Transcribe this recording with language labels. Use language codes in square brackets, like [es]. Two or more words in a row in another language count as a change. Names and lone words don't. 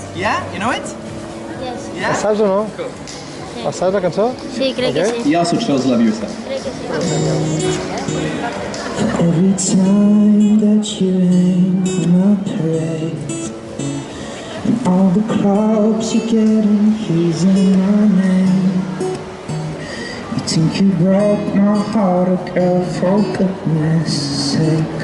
[en] Yeah? You know it? Yes. Yeah? [ca] La saps o no? [en] Cool. [ca] La saps la cançó? Sí, crec que sí. [en] He also chose Love Yourself. [ca] Crec que sí. [en] Every time that you rain on a parade, and all the clubs you get in, using my name. You think you broke my heart, oh girl, for goodness sake.